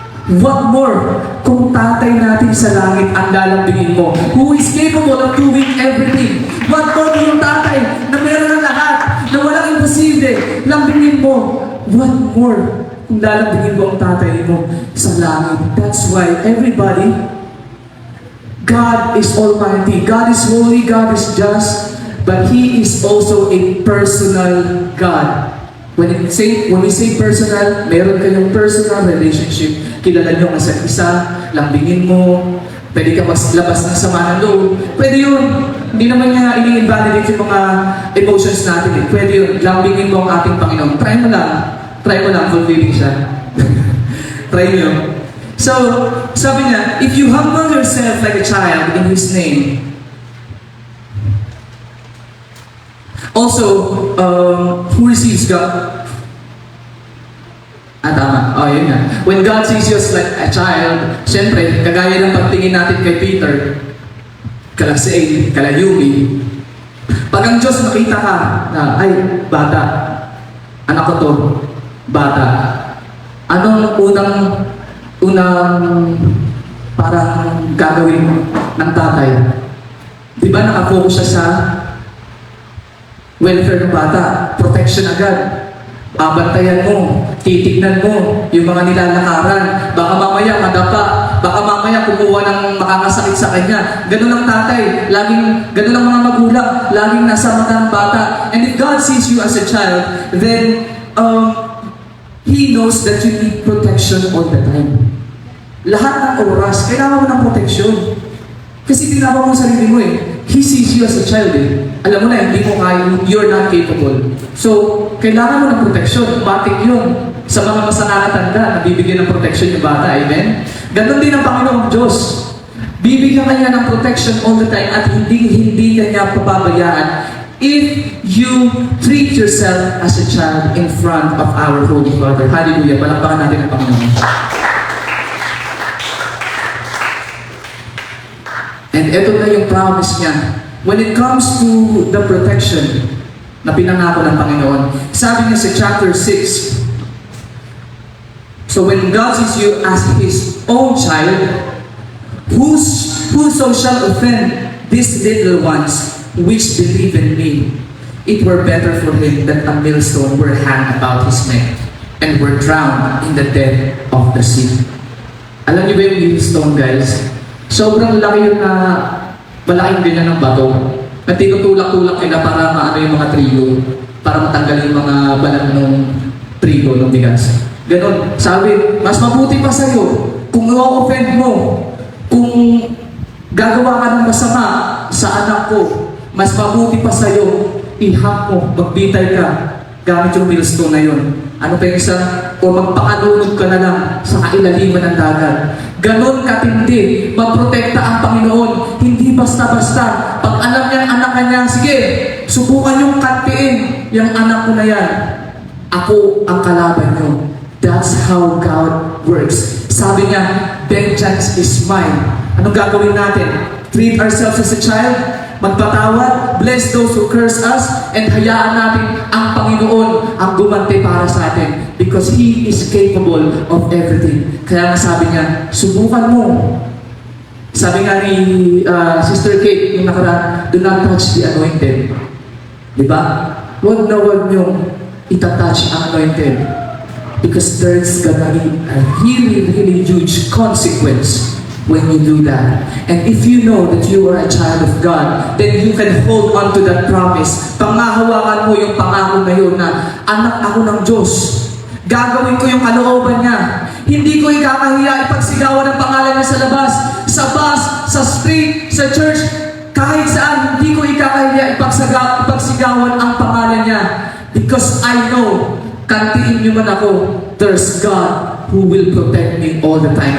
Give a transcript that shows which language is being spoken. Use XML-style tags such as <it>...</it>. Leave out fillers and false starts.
<en>What more</en> <tl>kung tatay natin sa langit ang lalambingin mo?</tl> <en>Who is capable of doing everything? What more</en> <tl>yung tatay na meron ng lahat, na walang imposible, lambingin mo?</tl> <en>What more</en> <tl>kung lalambingin mo ang tatay mo sa langit?</tl> <en>That's why everybody, God is almighty, God is holy, God is just, but He is also a personal God. When we say personal,</en> <tl>meron kayong personal relationship. Kilala nyo ang isa't isa, lambingin mo, Pwede ka maglabas ng sama ng loob. Pwede yun. Hindi naman niya ini-invalidate yung mga emotions natin. Eh. Pwede yun. Lambingin mo ang ating Panginoon. Try mo lang. Try mo lang. Fulfilling siya. Try nyo. So, sabi niya,</tl> <en>if you humble yourself like a child in His name, also, who receives God?</en> <tl>Tama. Yun nga.</tl> <en>When God sees you as like a child,</en> <tl>syempre, kagaya ng pagtingin natin kay Peter, kala Sail, kala Yumi, pag ang Diyos nakita ka na, ay, bata, anak ko to, bata, anong unang parang gagawin ng tatay? Di ba nakafocus siya sa welfare ng bata, protection agad. Babantayan mo, titignan mo yung mga nilalakaran. Baka mamaya madapa, baka mamaya kumuha ng makakasakit sa kanya. Ganun ang tatay, ganun ang mga magulang, laging nasa mata ng bata.</tl> <en>And if God sees you as a child, then He knows that you need protection all the time.</en> <tl>Lahat ng oras, kailangan mo ng protection. Kasi tinawa mo sarili mo eh.</tl> <en>He sees you as a child eh.</en> <tl>Alam mo na, hindi mo kaya,</tl> <en>you're not capable.</en> <tl>So, kailangan mo ng protection. Batik yun. Sa mga mas nakakatanda, nabibigyan ng protection yung bata. Amen? Ganon din ang Panginoong Diyos. Bibigyan ka niya ng protection all the time at hindi ka niya pababayaan</tl> <en>if you treat yourself as a child in front of our Holy Father.</en> <tl>Hallelujah. Palakpakan natin ang Panginoon. And ito na yung promise niya.</tl> <en>When it comes to the protection</en> <tl>na pinangako ng Panginoon, sabi niya sa chapter 6,</tl> <en>so when God sees you as His own child, whoso shall offend these little ones which believe in me, it were better for him that a millstone were hanged about his neck and were drowned in the depth of the sea.</en> <tl>Alam niyo ba yung millstone, guys? Sobrang laki yun na malaking ganyan ng bato na tinutulak-tulak nila para maano yung mga trigo, para matanggal yung mga balat ng trigo, ng bigas. Ganon. Sabi, mas mabuti pa sa'yo kung i-offend mo, kung gagawa ka ng masama sa anak ko, mas mabuti pa sa'yo, ihak mo, magbitay ka, gamit yung millstone na yun. Ano pa yung isa? O magpakalunod ka na lang sa kailaliman ng dagat. Ganon katindi, maprotekta ang Panginoon. Hindi basta-basta. Pag alam niya ang anak niya, sige, subukan yung kantiin. Yung anak ko na yan, ako ang kalaban niyo.</tl> <en>That's how God works.</en> <tl>Sabi niya,</tl> <en>vengeance is mine. Anong gagawin natin? Treat ourselves as a child, magpatawad, bless those who curse us, and</en> <tl>hayaan natin ang Panginoon ang gumanti para sa atin</tl> <en>because He is capable of everything.</en> <tl>Kaya nga sabi niya, subukan mo. Sabi nga ni Sister Kate, yung nakaraan,</tl> <en>do not touch the anointed.</en> <tl>Diba? Huwag na huwag niyong itatouch ang anointed</tl> <en>because there's gonna be a really huge consequence when you do that. And if you know that you are a child of God, then you can hold on to that promise.</en> <tl>Pangahawakan mo yung pangako na yun na anak ako ng Diyos. Gagawin ko yung kalooban niya. Hindi ko ikakahiya ipagsigawan ang pangalan niya sa labas, sa bus, sa street, sa church, kahit saan. Hindi ko ikakahiya ipagsigawan ang pangalan niya.</tl> <en>Because I know,</en> <tl>kantiin niyo man ako,</tl> <en>there's God who will protect me all the time.</en>